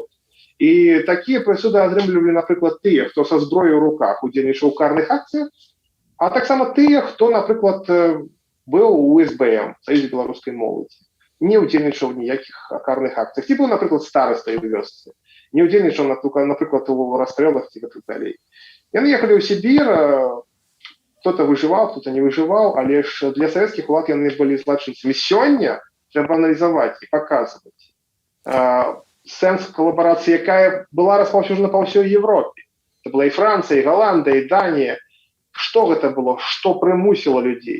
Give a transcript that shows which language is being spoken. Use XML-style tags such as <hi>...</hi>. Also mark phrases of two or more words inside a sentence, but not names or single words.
<be>І такія прысуды атрымлівалі, напрыклад, тыя, хто са зброяй у руках удзельнічаў у карных акцыях, а таксама тыя, хто, напрыклад, быў у СБМ, Саюзе беларускай моладзі, не удзельнічаў ніякіх карных акцыях. Ці быў, напрыклад, старастай у вёсцы, не удзельнічаў, напрыклад, у расстрэлах ці гэтак далей. Яны ехалі ў Сібір, кто-то выжываў, кто-то не выжываў, але ж для савецкіх улад яны былі злачынцамі. Сёння трэба аналізаваць і паказваць сэнс калабарацыі, якая была распаўсюджана па ўсёй Европе.</be> <ru>Это была</ru> <be>і Францыя, і Галандыя, і Данія. Што гэта было? Што прымусіла людзей?</be>